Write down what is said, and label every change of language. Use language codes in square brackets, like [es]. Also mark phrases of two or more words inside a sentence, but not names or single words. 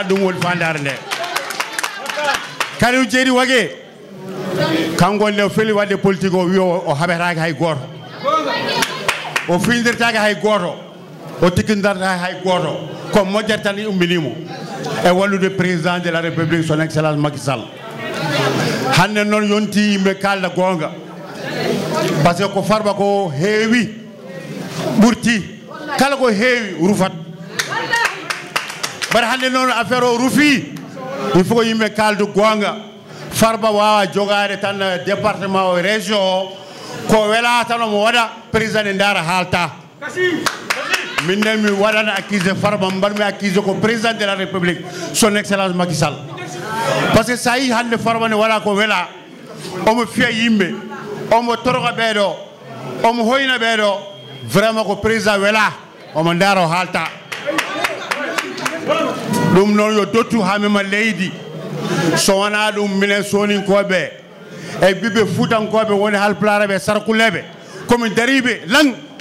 [ff] ɗum woni fandare nde Kalilou Djeydi Wagué kanko nde feli wadde politique o wi o haɓetake hay goto o findirtake hay goto o tikkindartake hay goto ko moƴƴata tan umminimo e wallude [fr] président de la république son excellence [ff] Macky Sall hande noon yonti yimɓe kalda gonga [fr] par ce que [ff] ko Farba ko heewi ɓurti kala ko heewi rufat bare hande noon affaire o rufi [fr] il faut [ff] ko yimɓe kaldu gonga Farba wawa jogade tan département o région o ko wela tan omo waɗa président e ndara haalta min nden mi waɗana accusé Farba mbaɗmi accusé ko [fr] président de la république son excellence [ff] Macky Sall [fr] par ce que [ff] sa yi hande Farba ne waɗa ko wela omo fiya yimɓe omo toroka ɓeeɗo omo hoyna ɓeeɗo vraiment ko président wela omo ndaro haalta ɗum noon yo dottu ha mema leydi so wona ɗum minen soninkoɓe e ɓiɓɓe fuutankoɓe woni halpulareɓe Sarakuleɓe komin dariɓe lang